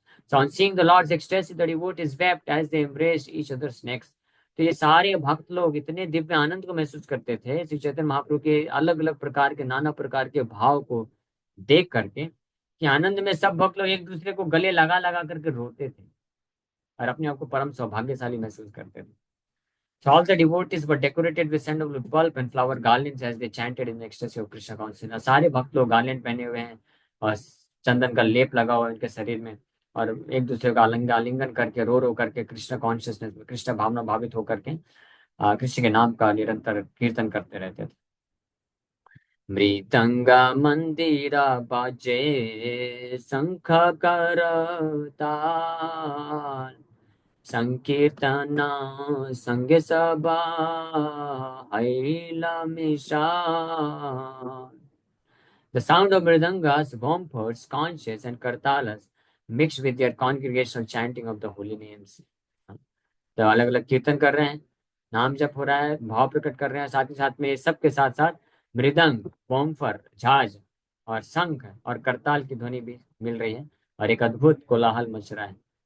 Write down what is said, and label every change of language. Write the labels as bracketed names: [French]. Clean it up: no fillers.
[English] So on seeing the Lord's ecstasy, the devotees wept as they embraced each other's necks. [Hindi] तो ये सारे भक्त लोग इतने दिव्य आनंद को महसूस करते थे श्री चैतन्य महाप्रभु के अलग अलग प्रकार के, नाना प्रकार के भाव को देख करके, कि आनंद में सब भक्त लोग एक दूसरे को गले लगा लगा करके रोते थे और अपने आप को परम सौभाग्यशाली महसूस करते थे. [English] So all the devotees were decorated with sandalwood pulp and flower garlands as they chanted in the ecstasy of Krishna consciousness. [Hindi] सारे भक्त लोग गार्लैंड पहने हुए हैं और चंदन का लेप लगा हुआ है उनके शरीर में और एक दूसरे का आलिंगन करके रो रो करके कृष्ण कॉन्शियसनेस में, कृष्ण भावना भावित होकर के कृष्ण के नाम का निरंतर कीर्तन करते रहते थे। [Bangla] मृदंगा मंदिरा बाजे, शंख करताल, संकीर्तना संग सभा, हैला मिशाल। [English] The sound of mridangas, bumpers, conches, and kartalas mixed with their congregational chanting of the holy names. [Hindi] तो अलग अलग कीर्तन कर रहे हैं, नाम जप हो रहा है, भाव प्रकट कर रहे हैं, साथ ही साथ में सब के साथ साथ मृदंग, बम्फर, झाज और शंख और करताल की ध्वनि भी मिल रही है और एक अद्भुत कोलाहल मच रहा है।